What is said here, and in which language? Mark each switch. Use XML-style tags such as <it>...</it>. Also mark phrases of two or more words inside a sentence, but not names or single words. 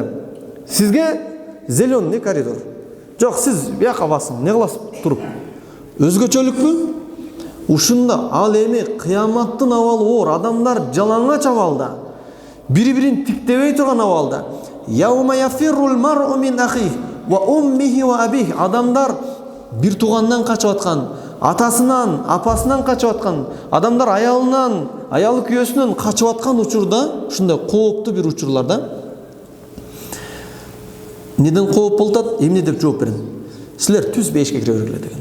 <ky>Сизге</ky> <ru>зеленый коридор.</ru> <ky>Жок, сиз бияка басың, не кыласыз туруп? Өзгөчөлүкпү? Ушунда ал эми кыяматтын абалы оор, адамдар жалаңач абалда, бири-бирин тиктебей турган абалда.</ky> <ar>يوم يفر المرء من أخيه وأمه وأبيه.</ar> <ky>Адамдар бир туугандан качып аткан, атасынан, апасынан качып аткан, адамдар аялынан, аялы күйөөсүнөн качып аткан учурда, ушундай кооптуу бир учурларда неден кооп болтат, эмне деп жооп берем? Силер түз бейишке кире бергиле деген.</ky>